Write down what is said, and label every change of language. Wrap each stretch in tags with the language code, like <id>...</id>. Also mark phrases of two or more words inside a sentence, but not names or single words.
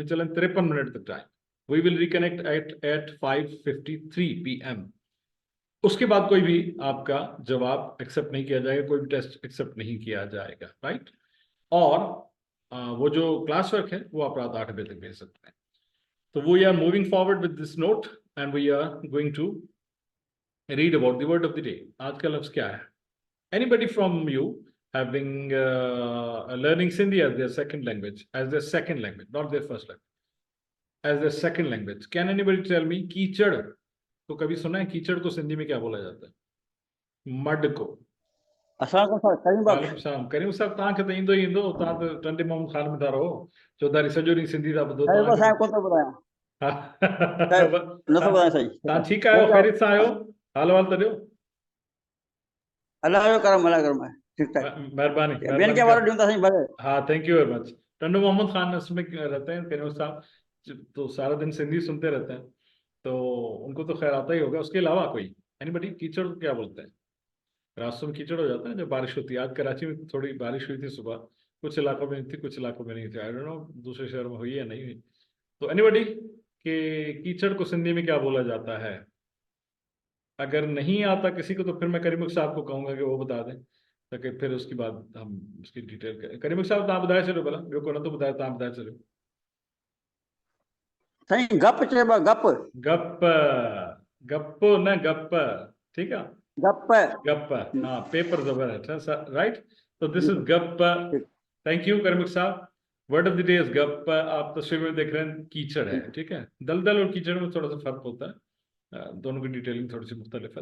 <ur>چلیں 53 منٹ تک ٹائم.</ur> <en>we will reconnect at 5:53 PM.</en> <ur>اس کے بعد کوئی بھی آپ کا جواب ایکسیپٹ نہیں کیا جائے گا، کوئی بھی ٹیسٹ ایکسیپٹ نہیں کیا جائے گا، رائٹ. اور وہ جو</ur> <en>class work</en> <ur>ہے وہ آپ رات 8 بجے تک بھیج سکتے ہیں.</ur> <en>to we are moving forward with this note and we are going to read about the word of the day.</en> <ur>آج کا لفظ کیا ہے?</ur> <en>Anybody from you having learning Sindhi as their second language, not their first language, as their second language, can anybody tell me</en> <ur>کیچڑ تو کبھی سنا ہے? کیچڑ کو سندھی میں کیا بولا جاتا ہے? مڈ کو.</ur> <sd>करीम साहब तव्हांखे त ईंदो तव्हां त टंडे मोहम्मद खान में था रहो, चौधारी सॼो ॾींहुं सिंधी था ॿुधो। तव्हां ठीकु आहियो? ख़ैरियत सां आहियो? हाल वाल त ॾियो। मेहरबानी।</sd> <ur>ہاں,</ur> <en>thank you very much.</en> <ur>ٹنڈو محمد خان اس میں رہتے ہیں کریم صاحب، تو سارا دن سندھی سنتے رہتے ہیں، تو ان کو تو خیر آتا ہی ہوگا. اس کے علاوہ کوئی اینی باڈی کیچڑ کو کیا بولتے ہیں؟ راستوں میں کیچڑ ہو جاتا ہے جب بارش ہوتی ہے. آج کراچی میں تھوڑی بارش ہوئی تھی صبح، کچھ علاقوں میں تھی، کچھ علاقوں میں نہیں تھی.</ur> <en>I don't know</en> <ur>دوسرے شہر میں ہوئی یا نہیں ہوئی۔ تو اینی باڈی کے کیچڑ کو سندھی میں کیا بولا جاتا ہے? اگر نہیں آتا کسی کو تو پھر میں کریم صاحب کو کہوں گا کہ وہ بتا دیں، تاکہ پھر اس کے بعد ہم اس کی ڈیٹیل کریں.</ur> <sd>करीम साहब तव्हां ॿुधाए छॾियो भला, ॿियो को नथो ॿुधाए, तव्हां ॿुधाए छॾियो। साईं गप चइबो आहे, गप गप, गप न गप,</sd> <ur>ٹھیک ہے, گپ گپ۔ ہاں، پیپر جبر ہے، رائٹ۔ تو</ur> <en>this is</en> <ur>گپ.</ur> <en>thank you Karim Sahab. word of the day is gap.</en> <ur>آپ تصویر میں دیکھ رہے ہیں کیچڑ ہے، ٹھیک ہے۔ دلدل اور کیچڑ میں تھوڑا سا فرق ہوتا ہے، دونوں کی ڈیٹیلنگ تھوڑی سی مختلف ہے.</ur>